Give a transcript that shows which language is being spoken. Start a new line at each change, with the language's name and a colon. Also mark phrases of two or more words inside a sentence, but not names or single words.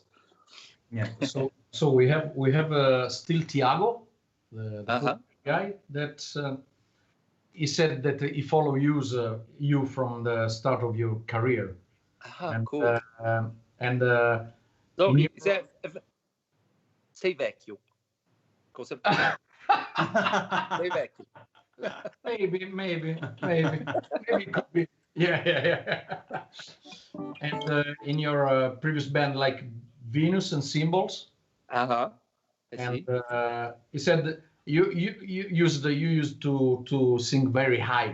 English: Yeah. So we have still Tiago, the guy that he said that he follow you from the start of your career. Cool. So
Italian: sei vecchio.
Portuguese: Com certeza. Sei vecchio.
English: Maybe it could be. Yeah. And in your previous band, like Venus and Symbols. I and see. He said that you used to sing very high.